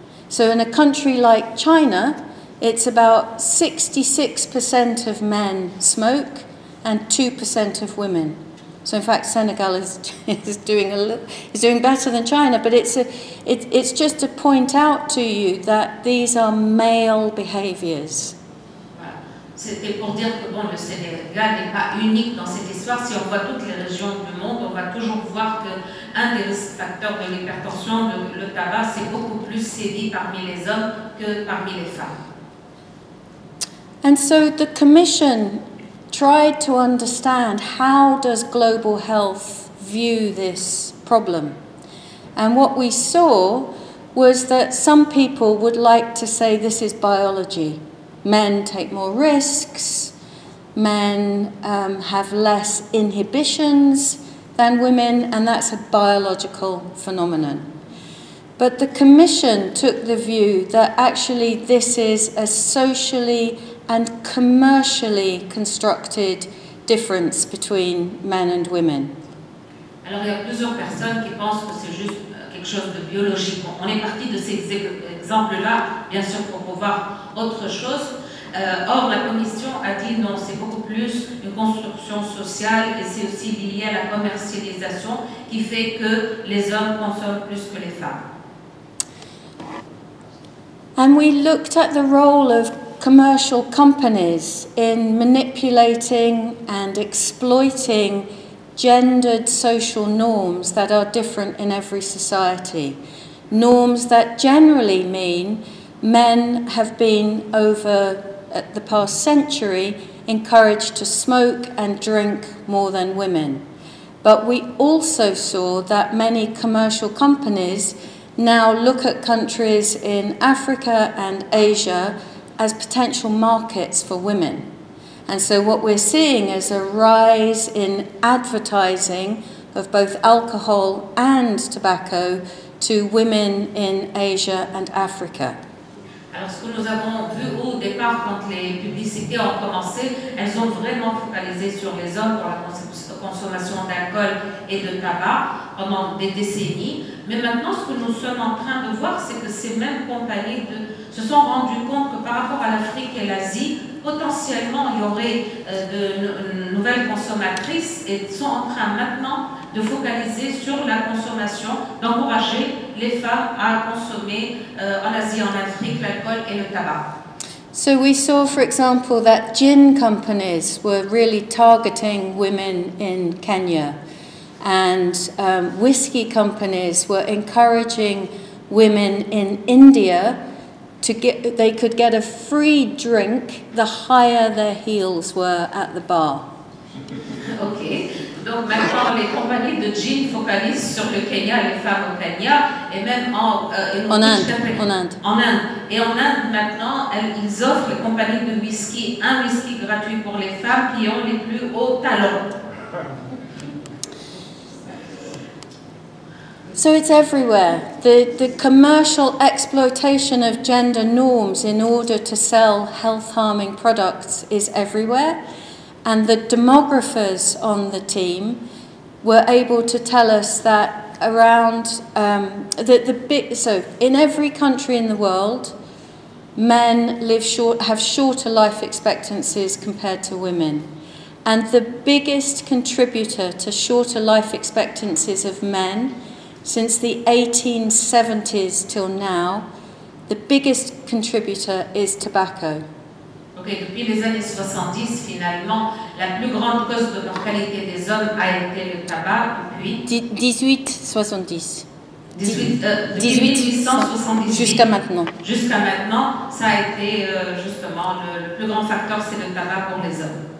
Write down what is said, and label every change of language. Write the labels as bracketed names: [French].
[English] So in a country like China, it's about 66% of men smoke and 2% of women. So in fact, Senegal is doing better than China, but it's just to point out to you that these are male behaviors. [French] C'était pour dire que bon, le Sénégal n'est pas unique dans cette histoire. Si on voit toutes les régions du monde, on va toujours voir qu'un des risques facteurs de l'hypertension, le tabac, c'est beaucoup plus sévi parmi les hommes que parmi les femmes. [English] And so the Commission tried to understand how does global health view this problem. And what we saw was that some people would like to say this is biology. Men take more risks, men have less inhibitions than women, and that's a biological phenomenon. But the Commission took the view that actually this is a socially and commercially constructed difference between men and women. [French] Alors il y a plusieurs personnes qui pensent que c'est juste quelque chose de biologique. On est parti de ces exemples-là, bien sûr, pour voir autre chose. Or, la Commission a dit non, c'est beaucoup plus une construction sociale et c'est aussi lié à la commercialisation qui fait que les hommes consomment plus que les femmes. [English] And we looked at the role of commercial companies in manipulating and exploiting gendered social norms that are different in every society. Norms that generally mean men have been over the past century encouraged to smoke and drink more than women. But we also saw that many commercial companies now look at countries in Africa and Asia as potential markets for women. And so what we're seeing is a rise in advertising of both alcohol and tobacco to women in Asia and Africa. [French] Alors ce que nous avons vu au départ quand les publicités ont commencé, elles ont vraiment focalisé sur les hommes pour la consommation d'alcool et de tabac pendant des décennies. Mais maintenant, ce que nous sommes en train de voir, c'est que ces mêmes compagnies se sont rendues compte que par rapport à l'Afrique et l'Asie, potentiellement, il y aurait de nouvelles consommatrices et sont en train maintenant de focaliser sur la consommation, d'encourager les femmes à consommer en Asie, en Afrique, l'alcool et le tabac. [English] So we saw, for example, that gin companies were really targeting women in Kenya, and whiskey companies were encouraging women in India they could get a free drink the higher their heels were at the bar. Ok. [French] Donc maintenant, les compagnies de jeans focalisent sur le Kenya, les femmes au Kenya, et même en Inde. Et en Inde, maintenant, ils offrent, les compagnies de whisky, un whisky gratuit pour les femmes qui ont les plus hauts talons. [English] So it's everywhere. The commercial exploitation of gender norms in order to sell health-harming products is everywhere. And the demographers on the team were able to tell us that around, so in every country in the world, men have shorter life expectancies compared to women. And the biggest contributor to shorter life expectancies of men since the 1870s till now, the biggest contributor is tobacco. [French] Okay, depuis les années 70, finalement, la plus grande cause de mortalité des hommes a été le tabac depuis 1870. 1878. Jusqu'à maintenant. Jusqu'à maintenant, ça a été justement le plus grand facteur, c'est le tabac pour les hommes.